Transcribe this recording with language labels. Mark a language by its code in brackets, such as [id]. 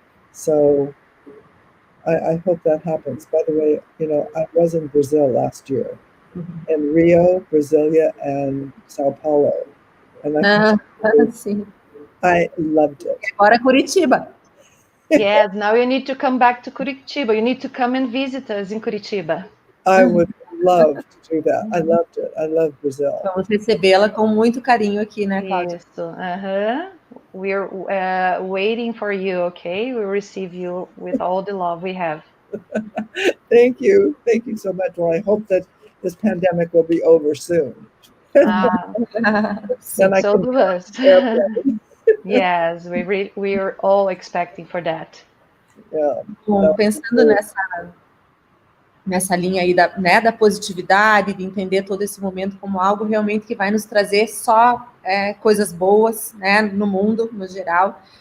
[en] So I hope that happens. By the way, you know, I was in Brazil last year, in Rio, Brasilia, and Sao Paulo. And [pt] Sim. [en] I loved it. [pt] Agora Curitiba. [en] Yes, now you need to come back to Curitiba. You need to come and visit us in Curitiba. I would love to do that. I loved it. I love Brazil. [pt] Vamos recebê-la com muito carinho aqui, né, Cláudia? Isso. [en] We're waiting for you, okay? We'll receive you with all the love we have. Thank you. Thank you so much. Well, I hope that this pandemic will be over soon. So do us. Yes, we are all expecting for that. Yeah. [pt] Bom, pensando nessa linha aí da positividade, de entender todo esse momento como algo realmente que vai nos trazer só coisas boas, né, no mundo, no geral.